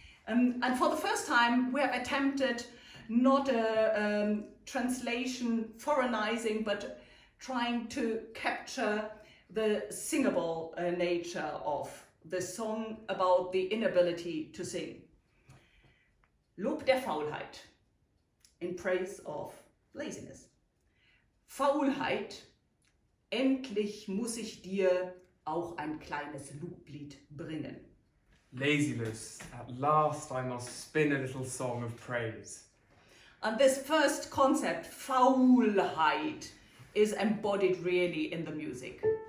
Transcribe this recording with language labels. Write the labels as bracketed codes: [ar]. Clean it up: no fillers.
[en] And for the first time, we have attempted not a translation foreignizing, but trying to capture the singable nature of the song about the inability to sing. [de] Lob der Faulheit, [en] in praise of laziness. [de] Faulheit, endlich muss ich dir auch ein kleines Loblied bringen. [en] Laziness, at last I must spin a little song of praise. And this first concept, Faulheit, is embodied really in the music.